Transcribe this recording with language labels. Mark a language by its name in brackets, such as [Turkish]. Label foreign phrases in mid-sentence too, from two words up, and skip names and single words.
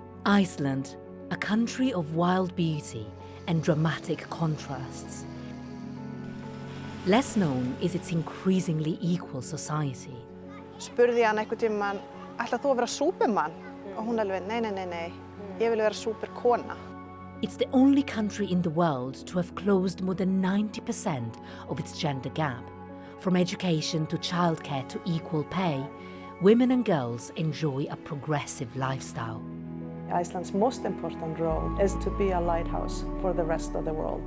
[English] Iceland, a country of wild beauty and dramatic contrasts. Less known is its increasingly equal society. [Icelandic] Spurði hann einhvern tímann, ætlar þú að vera súpermann? Og hún alveg, nei, ég vil vera súperkona. [English] It's the only country in the world to have closed more than 90% of its gender gap. From education to childcare to equal pay, women and girls enjoy a progressive lifestyle. Iceland's most important role is to be a lighthouse for the rest of the world.